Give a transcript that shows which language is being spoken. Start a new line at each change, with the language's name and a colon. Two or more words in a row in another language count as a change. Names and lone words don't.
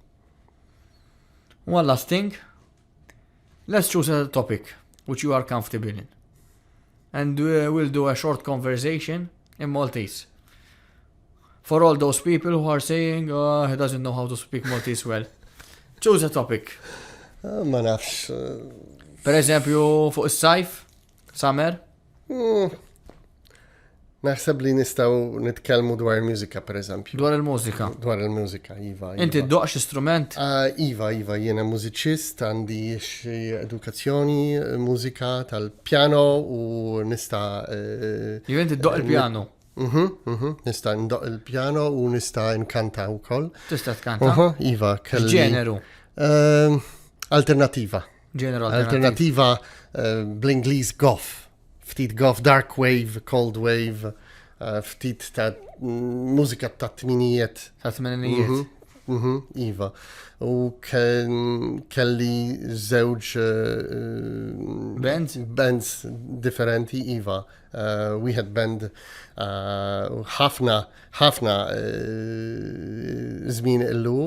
English: One last thing. Let's choose a topic which you are comfortable in. And we'll do a short conversation in Maltese. For all those people who are saying, oh, he doesn't know how to speak Maltese well. Choose a topic.
Maltese: ma nafx. Per eżempju, fuq is-sajf, summer. Naħseb li nistaw nitkellmu dwar il-mużika, per eżempju. Dwar il-mużika. Dwar il-mużika, iva. Inti d-doqx istrument? Iva, jiena mużiċist, għandi xi edukazzjoni, mużika tal-pjano u nista. Jew inti d-doq il-pjano. Nista ndoq il-pjano u nista nkanta wkoll. Tista' tkanta? Iva, kelli. Ġeneru. Alternativa. Ġeneru Alternativa bl-Ingliż goth.
English: Ftit goth, dark wave, cold wave,
Maltese: ftit ta' mużika ta' tminijiet. Ta' tmenijiet. Iva. U kelli żewġ bands differenti, Iva. Wieħed band ħafna żmien illu.